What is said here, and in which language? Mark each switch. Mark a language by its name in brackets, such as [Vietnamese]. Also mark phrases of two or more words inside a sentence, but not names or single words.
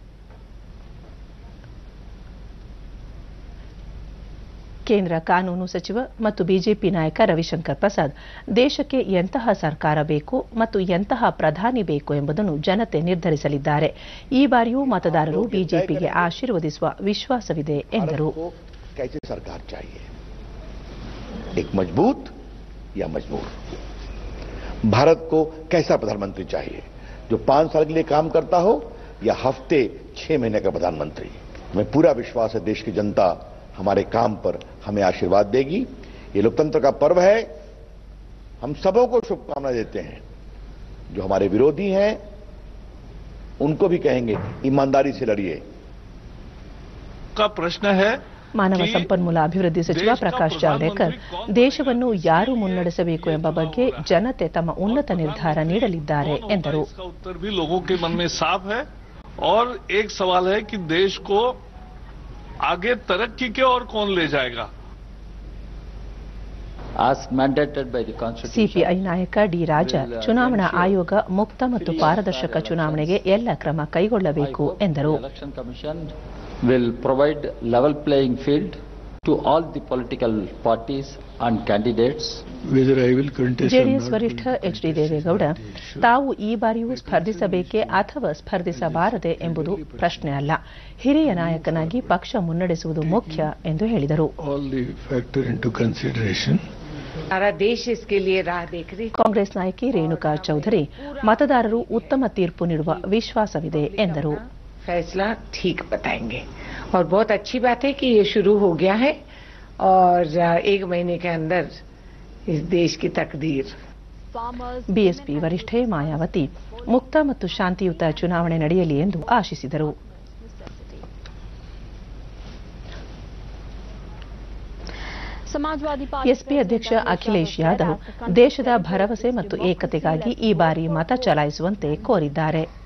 [Kannada] ಕೇಂದ್ರ ಕಾನೂನು ಸಚಿವ ಮತ್ತು ಬಿಜೆಪಿ ನಾಯಕ ರವಿಶಂಕರ್ ಪ್ರಸಾದ್ ದೇಶಕ್ಕೆ ಎಂತಹ ಸರ್ಕಾರ ಬೇಕು ಮತ್ತು ಎಂತಹ ಪ್ರಧಾನಿ ಬೇಕು ಎಂಬುದನ್ನು ಜನತೆ ನಿರ್ಧರಿಸಲಿದ್ದಾರೆ. ಈ ಬಾರಿಯೂ ಮತದಾರರು ಬಿಜೆಪಿಗೆ ಆಶೀರ್ವದಿಸುವ ವಿಶ್ವಾಸವಿದೆ ಎಂದರು. [Hindi] मजबूत या मजबूर भारत को कैसा प्रधानमंत्री चाहिए, जो 5 साल के लिए काम करता हो या हफ्ते 6 महीने का प्रधानमंत्री. हमें पूरा विश्वास है देश की जनता हमारे काम पर हमें आशीर्वाद देगी. ये लोकतंत्र का पर्व है. हम सबों को शुभकामनाएं देते हैं. जो हमारे विरोधी हैं उनको भी कहेंगे ईमानदारी से लड़िए. का प्रश्न है [Kannada] ಮಾನವ ಸಂಪನ್ಮೂಲ ಅಭಿವೃದ್ಧಿ ಸಚಿವ ಪ್ರಕಾಶ್ ಜಾವಡೇಕರ್ ದೇಶವನ್ನು ಯಾರು ಮುನ್ನಡೆಸಬೇಕು ಎಂಬ ಬಗ್ಗೆ ಜನತೆ ತಮ್ಮ ಉನ್ನತ ನಿರ್ಧಾರ ನೀಡಲಿದ್ದಾರೆ ಎಂದರು. [Hindi] उत्तर भी लोगों के मन में साफ है और एक सवाल है कि देश को आगे तरक्की के और कौन ले जाएगा. [Kannada] ಸಿಪಿಐ ನಾಯಕ ಡಿ ರಾಜ ಚುನಾವಣಾ ಆಯೋಗ ಮುಕ್ತ ಮತ್ತು ಪಾರದರ್ಶಕ ಚುನಾವಣೆಗೆ ಎಲ್ಲ ಕ್ರಮ ಕೈಗೊಳ್ಳಬೇಕು ಎಂದರು. [English] will provide level playing field to all the political parties and candidates. [Kannada] ಜೆಡಿಎಸ್ ವರಿಷ್ಠ ಎಚ್ ಡಿ ದೇವೇಗೌಡ ತಾವು ಈ ಬಾರಿಯೂ ಸ್ಪರ್ಧಿಸಬೇಕೇ ಅಥವಾ ಸ್ಪರ್ಧಿಸಬಾರದೆ ಎಂಬುದು ಪ್ರಶ್ನೆ ಅಲ್ಲ, ಹಿರಿಯ ನಾಯಕನಾಗಿ ಪಕ್ಷ ಮುನ್ನಡೆಸುವುದು ಮುಖ್ಯ ಎಂದು ಹೇಳಿದರು. ಕಾಂಗ್ರೆಸ್ ನಾಯಕಿ ರೇಣುಕಾ ಚೌಧರಿ ಮತದಾರರು ಉತ್ತಮ ತೀರ್ಪು ನೀಡುವ ವಿಶ್ವಾಸವಿದೆ ಎಂದರು. [Hindi] फैसला ठीक बताएंगे और बहुत अच्छी बात है कि ये शुरू हो गया है और 1 महीने के अंदर इस देश की तकदीर. [Kannada] ಬಿಎಸ್ಪಿ ವರಿಷ್ಠೆ ಮಾಯಾವತಿ ಮುಕ್ತ ಮತ್ತು ಶಾಂತಿಯುತ ಚುನಾವಣೆ ನಡೆಯಲಿ ಎಂದು ಆಶಿಸಿದರು. ಎಸ್ಪಿ ಅಧ್ಯಕ್ಷ ಅಖಿಲೇಶ್ ಯಾದವ್ ದೇಶದ ಭರವಸೆ ಮತ್ತು ಏಕತೆಗಾಗಿ ಈ ಬಾರಿ ಮತ ಚಲಾಯಿಸುವಂತೆ ಕೋರಿದ್ದಾರೆ.